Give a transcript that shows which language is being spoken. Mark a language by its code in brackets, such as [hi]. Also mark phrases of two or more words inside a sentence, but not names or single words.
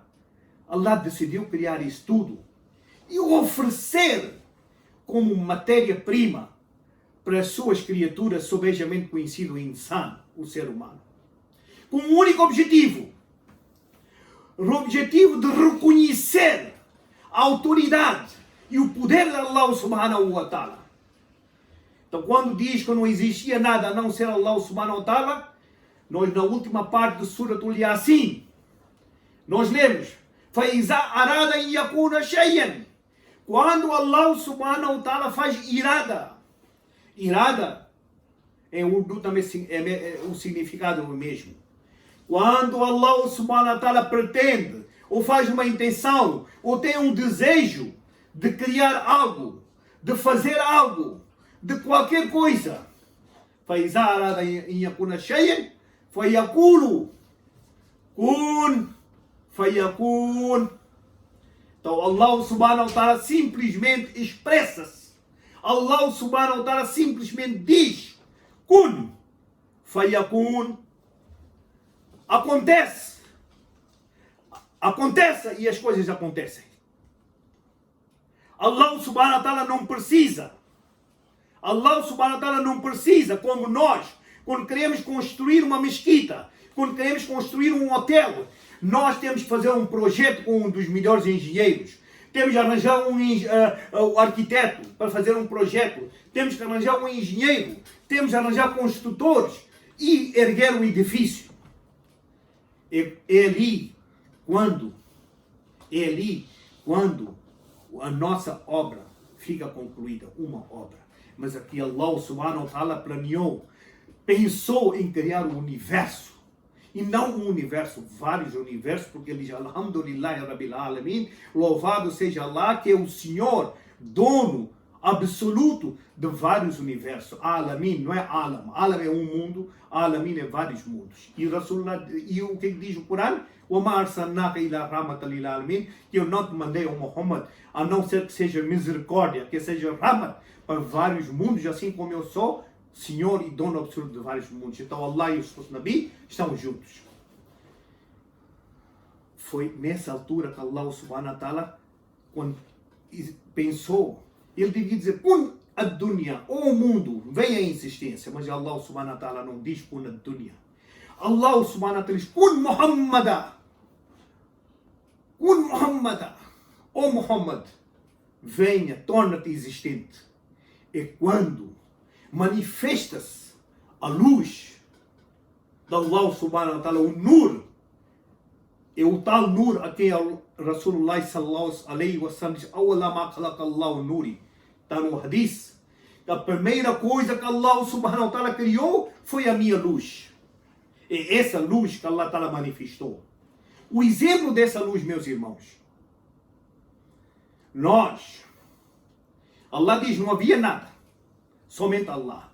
[pt] Allah decidiu criar isso tudo e oferecer como matéria-prima para as suas criaturas, sobejamente conhecido insan, o ser humano. Com um único objetivo. O objetivo de reconhecer a autoridade e o poder de Allah [ar] سبحانه وتعالى. [pt] Então, quando diz que não existia nada a não ser Allah [ar] سبحانه وتعالى, [pt] nós na última parte do Surat al-Yasin, nós lemos, [ar] فَإِذَا أَرَادَ أَن يَكُونَ شَيْئًا. [pt] Quando Allah [ar] سبحانه وتعالى [pt] faz irada, irada em Urdu também o significado é o mesmo. Quando Allah [ar] سبحانه وتعالى [pt] pretende, ou faz uma intenção, ou tem um desejo de criar algo, de fazer algo, de qualquer coisa, [ar] فَإِذَا أَرَادَ أَن يَكُونَ شَيْئًا فَيَقُولُ كُن فَيَكُونُ. [pt] Então Allah [ar] سبحانه وتعالى [pt] simplesmente expressa-se. Allah [ar] سبحانه وتعالى [pt] simplesmente diz, [ar] كن فيكون. [pt] Acontece. Aconteça e as coisas acontecem. Allah [ar] سبحانه وتعالى [pt] não precisa. Allah [ar] سبحانه وتعالى [pt] não precisa, como nós, quando queremos construir uma mesquita, quando queremos construir um hotel, nós temos que fazer um projeto com um dos melhores engenheiros. Temos que arranjar um arquiteto para fazer um projeto. Temos que arranjar um engenheiro. Temos que arranjar construtores e erguer um edifício. É ali quando a nossa obra fica concluída, uma obra. Mas aqui Allah [ar] سبحانه وتعالى [pt] planeou, pensou em criar o universo. E não um universo, vários universos, porque ele diz, [ar] الحمد لله رب العالمين, [pt] louvado seja Allah, que é o Senhor, dono absoluto de vários universos. Alamin não é Alam. Alam é um mundo, Alamin é vários mundos. E o que diz o Corão? [ar] وَمَا أَرْسَلْنَاكَ إِلَّا رَحْمَةً لِلْعَالَمِينَ. [pt] Que eu não te mandei ao Muhammad, a não ser que seja misericórdia, que seja rahmat para vários mundos, assim como eu sou Senhor e dono absoluto de vários mundos. Então Allah e o seu Nabi estão juntos. Foi nessa altura que Allah [ar] سبحانه وتعالى, [pt] quando pensou, ele devia dizer, [ar] كن الدنيا, [pt] o mundo, vem a insistência, mas Allah [ar] سبحانه وتعالى [pt] não diz [ar] كن الدنيا. [pt] Allah [ar] سبحانه وتعالى [pt] diz, [ar] كن محمدا، كن محمدا, [pt] o Muhammad, venha, torna-te existente. É quando manifesta-se a luz de Allah [ar] سبحانه وتعالى, [pt] o Nur, é o tal Nur a quem Rasulullah [ar] صلى الله عليه وسلم [pt] diz, [ar] أول ما خلق الله نوري. [pt] Está no Hadith. A primeira coisa que Allah [ar] سبحانه وتعالى [pt] criou foi a minha luz. É essa luz que [ar] الله تعالى [pt] manifestou. O exemplo dessa luz, meus irmãos, nós, Allah diz, não havia nada, somente Allah.